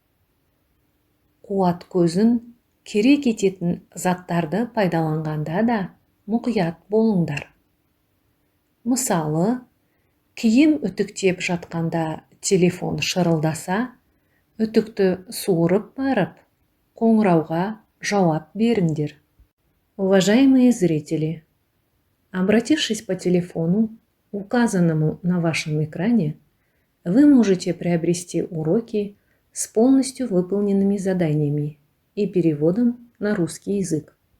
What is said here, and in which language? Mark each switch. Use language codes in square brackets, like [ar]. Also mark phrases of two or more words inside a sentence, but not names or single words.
[kk] Қуат көзін керек ететін заттарды пайдаланғанда да мұқият болыңдар. Мысалы, киім үтіктеп жатқанда телефон шырылдаса, үтікті суырып барып, қоңырауға жауап беріңдер. [ru] Уважаемые зрители, обратившись по телефону, указанному на вашем экране, вы можете приобрести уроки с полностью выполненными заданиями и переводом на русский язык.